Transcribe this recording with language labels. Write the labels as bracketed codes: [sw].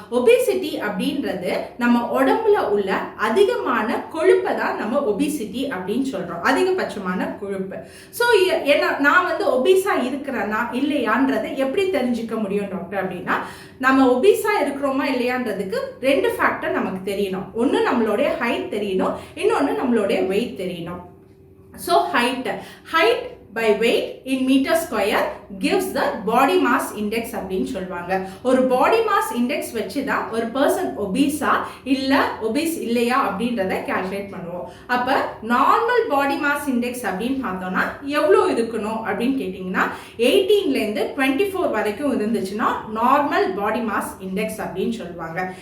[ta] Obesity அப்படின்றது நம்ம உடம்புல உள்ள அதிகமான கொழுப்பை தான் நம்ம ஒபிசிட்டி அப்படின்னு சொல்றோம். அதிகபட்சமான கொழுப்பு. ஸோ நான் ஒபிசா இருக்கிறேன்னா இல்லையான்றதை எப்படி தெரிஞ்சுக்க முடியும் டாக்டர் அப்படின்னா, நம்ம ஒபிசா இருக்கிறோமா இல்லையான்றதுக்கு ரெண்டு ஃபேக்டர் நமக்கு தெரியணும். ஒன்று நம்மளுடைய ஹைட் தெரியணும், இன்னொன்று நம்மளுடைய வெயிட் தெரியணும். [en] so height by weight in meter square gives the body mass index [ta] அப்படின்னு சொல்வாங்க. ஒரு body mass index வச்சு தான் ஒரு person obese இல்ல obese இல்லையா அப்படின்றத கால்குலேட் பண்ணுவோம். அப்ப நார்மல் body mass index அப்படின்னு பார்த்தோம்னா எவ்வளவு இருக்கணும் அப்படின்னு கேட்டிங்கன்னா 18ல இருந்து 24 வரைக்கும் இருந்துச்சுன்னா நார்மல் body mass index அப்படின்னு சொல்வாங்க.